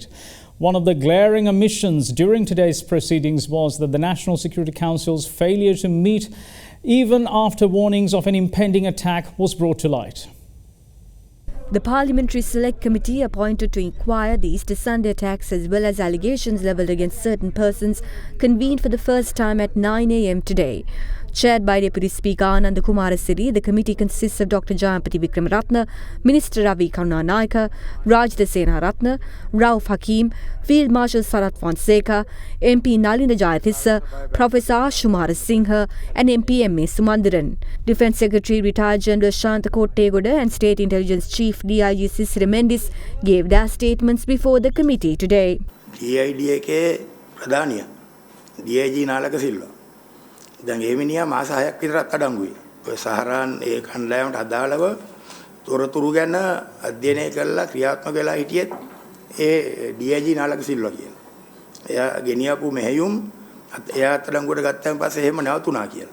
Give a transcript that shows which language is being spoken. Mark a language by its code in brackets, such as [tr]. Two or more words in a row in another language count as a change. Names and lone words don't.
[en] One of the glaring omissions during today's proceedings was that the National Security Council's failure to meet even after warnings of an impending attack was brought to light. The Parliamentary Select Committee appointed to inquire the Easter Sunday attacks as well as allegations levelled against certain persons convened for the first time at 9 a.m. today. Chaired by Deputy Speaker Ananda Kumarasiri, the committee consists of Dr. Jayampati Vikramaratne, Minister Ravi Karunanayaka, Rajda Senaratne, Rauf Hakim, Field Marshal Sarath Fonseca, MP Nalinda Jayathissa, Professor Ashumara Singha and MP M.A. Sumandaran. Defence Secretary Retired General Shantha Kottegoda and State Intelligence Chief DIG Sisira Mendis gave their statements before the committee today. [si] DID ප්‍රධානිය DIG නාලක සිල්වා දැන් ඒ මිනිහා මාස 6ක් විතරක් අඩංගුයි. ඔය සහරාන් ඒ කණ්ඩායමට අදාළව තොරතුරු ගැන අධ්‍යයනය කරලා ක්‍රියාත්මක වෙලා හිටියෙත් ඒ DIG නාලක සිල්වා කියන. එයා ගෙනියපු මෙහෙයුම් එයා අත්අඩංගුවට ගත්තන් පස්සේ එහෙම නැවතුණා කියලා.